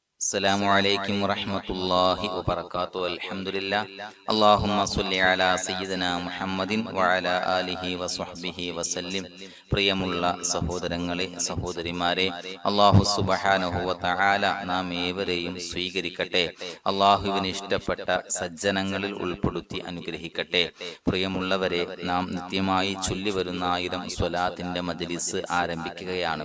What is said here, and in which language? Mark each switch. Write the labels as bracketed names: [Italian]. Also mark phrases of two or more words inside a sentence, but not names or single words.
[Arabic] السلام عليكم ورحمة الله وبركاته. الحمد لله. اللهم صل على سيدنا محمد وعلى آله وصحبه وسلم. [Malayalam] പ്രിയമുള്ള സഹോദരങ്ങളെ, സഹോദരിമാരെ, [Arabic] الله سبحانه وتعالى [Malayalam] നാം ഏവരെയും സ്വീകരിക്കട്ടെ. അല്ലാഹുവിന് ഇഷ്ടപ്പെട്ട സജ്ജനങ്ങളിൽ ഉൾപ്പെടുത്തി അനുഗ്രഹിക്കട്ടെ. പ്രിയമുള്ളവരെ, നാം നിത്യമായി ചൊല്ലിവരുന്ന 1000 സ്വലാത്തിന്റെ മജ്ലിസ് ആരംഭിക്കുകയാണ്.